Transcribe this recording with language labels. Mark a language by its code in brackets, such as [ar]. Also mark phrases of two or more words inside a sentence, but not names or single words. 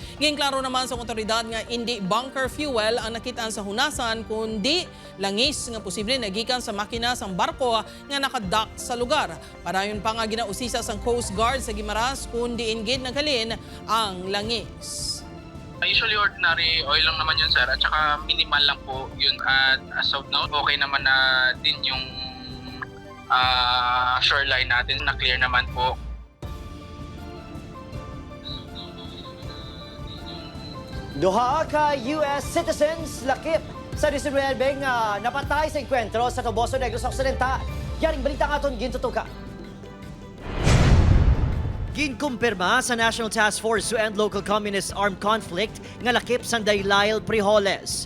[hil] Ginklaro naman sa otoridad nga hindi bunker fuel ang nakitaan sa hunasan kundi langis nga posible nagikan sa makina sang barko nga nakadock sa lugar. Padayon pa nga ginausisa sang Coast Guard sa Guimaras kundi ingid naghalin ang langis. [tl] Usually [en] ordinary oil [tl] lang naman yun, sir, at saka minimal lang po yun, at [en] as of now [tl] okay naman na din yung shoreline natin, na clear naman po. [hil] Duha ka [en] US citizens [hil] lakip sa 19 nga napatay sa enkwentro sa Toboso Negros Occidental. Yaring balita nga aton gintutuka. Ginkumpirma sa National Task Force to End Local Communist Armed Conflict nga lakip sa Daylile Prijoles.